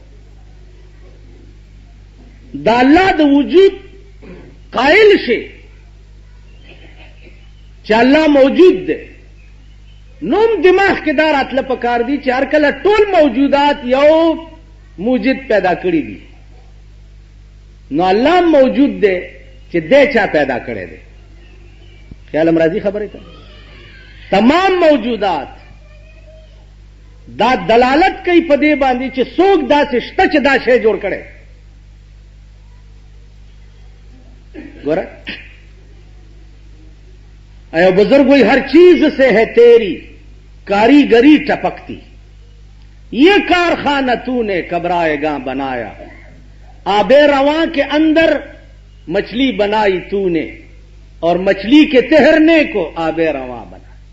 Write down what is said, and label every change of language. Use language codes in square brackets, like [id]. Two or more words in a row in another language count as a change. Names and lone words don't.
[ps] د الله د وجود قائل شي چې الله موجود دی نوم دماغ کې دا راتله پکار دي چې هر کله ټول موجودات یو موجود پیدا کړي دي نو الله موجود دی چې دی چا پیدا کړی دی خیال راځي خبره ته تمام موجودات دا دلالت کوي په دې باندې چې څوک داسې شته چې دا شی جوړ کړي. [ur] ګوره اے بزرگ وہی ہر چیز سے ہے تیری کاریگری ٹپکتی، یہ کارخانہ تو نے کبرائے گاں بنایا، آب رواں کے اندر مچھلی بنائی تو نے اور مچھلی کے تہرنے کو آب رواں بنا.